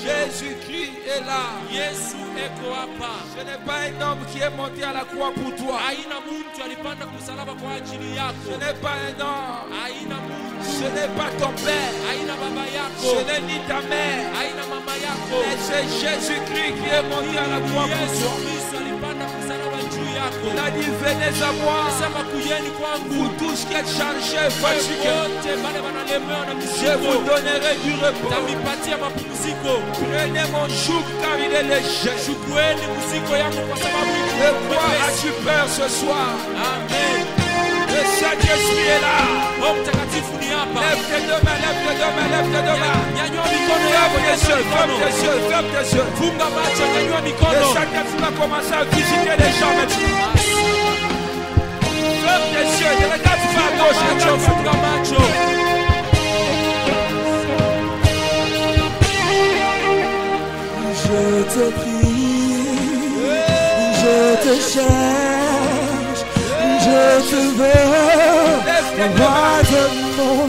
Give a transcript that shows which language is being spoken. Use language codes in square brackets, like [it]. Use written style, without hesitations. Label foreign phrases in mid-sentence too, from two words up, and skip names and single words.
[fr] Jésus-Christ est là. [sw] Yesu heko hapa. [fr] Ce n'est pas un homme qui est monté à la croix pour toi. [sw] Haina mtu alipanda kumsalaba kwa ajili [fr] Ce [sw] yako. [fr] n'est pas un homme. [sw] Haina mtu. [fr] Ce n'est pas ton père. [sw] Haina baba [fr] Ce [sw] yako. [fr] n'est ni ta mère. [sw] Haina mama yako. [fr] Mais c'est Jésus-Christ qui est monté à la croix pour [sw] Yesu [fr] toi. [sw] Kristo alipanda kumsalaba juu yako. [fr] Il a dit, venez à moi, [sw] Sema kujeni kwangu. [fr] vous tous qui êtes chargés, fatigués. [sw] Wote wale wanalemewa na [fr] Je vous [sw] mizigo. [fr] donnerai du repos. [sw] Tamipatia mapumziko. [fr] Prenez mon joug car il est léger. [sw] Chukueni mzigo yangu kwa sababu ni [fr] De quoi [sw] mwepesi. [fr] as-tu peur ce soir? Amen. Le Saint-Esprit est là. [sw] Roho Mtakatifu ni hapa. [fr] Lève tes deux mains, lève tes deux mains, lève tes deux mains. [sw] Nyanyua mikono yako, [fr] Ferme tes yeux, [sw] nyanyua [fr] ferme [sw] mikono. [fr] tes yeux, ferme tes yeux. [sw] Funga macho, nyanyua [fr] Le [sw] mikono. [fr] Saint-Esprit va commencer à visiter les gens maintenant. Ferme tes yeux, ne regarde pas à gauche, [sw] Macho, [fr] regarde [sw] funga macho. [fr] Je te prie, je te cherche, je te veux, roi de mon